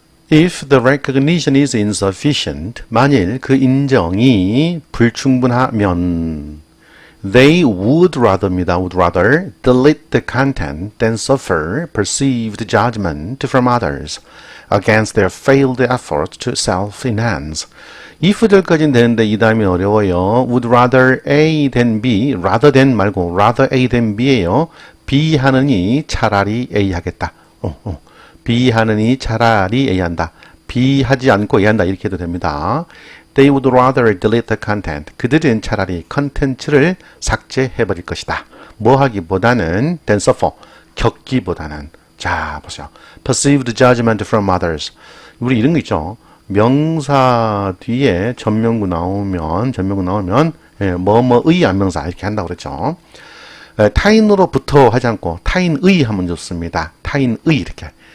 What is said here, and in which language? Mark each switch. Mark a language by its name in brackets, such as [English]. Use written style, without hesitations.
[English] If the recognition is insufficient, [Korean] 만일 그 인정이 불충분하면 [English] they would rather입니다. would rather delete the content than suffer perceived judgment from others against their failed efforts to self-enhance. [Korean] if들까지는 되는데 이 다음이 어려워요. would rather A than B, rather than 말고 rather A than B예요. B 하느니 차라리 A 하겠다. B 하느니 차라리 A 한다. B 하지 않고 A 한다. 이렇게 해도 됩니다. [English] They would rather delete the content. [Korean] 그들은 차라리 컨텐츠를 삭제해버릴 것이다. 뭐 하기보다는 [English] than suffer. [Korean] 겪기보다는. 자, 보세요. [English] Perceived judgment from others. [Korean] 우리 이런 거 있죠. 명사 뒤에 전명구 나오면 뭐뭐의 안명사 이렇게 한다고 그랬죠. 타인으로부터 하지 않고 타인의 하면 좋습니다. 타인의 이렇게.